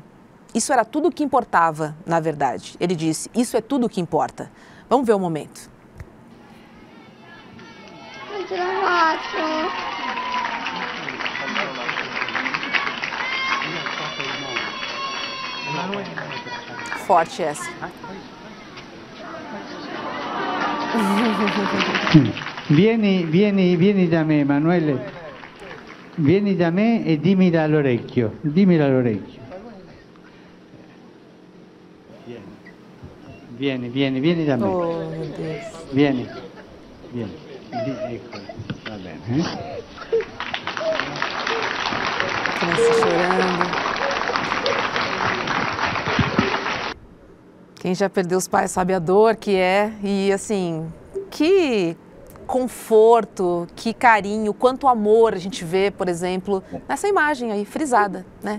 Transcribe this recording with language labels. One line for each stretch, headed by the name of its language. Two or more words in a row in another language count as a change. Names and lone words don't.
Portuguese: Isso era tudo o que importava, na verdade. Ele disse, isso é tudo o que importa. Vamos ver o momento. Forte essa.
Italian: Vieni da me, Emanuele. Vieni da me e dimmi all'orecchio. Dimmi all'orecchio. Vieni da me.
Portuguese: Oh, meu Deus.
Italian: Vieni. Ecco, va bene.
Portuguese: Criança chorando. Quem já perdeu os pais sabe a dor que é. E assim, que conforto, que carinho, quanto amor a gente vê, por exemplo, nessa imagem aí, frisada, né?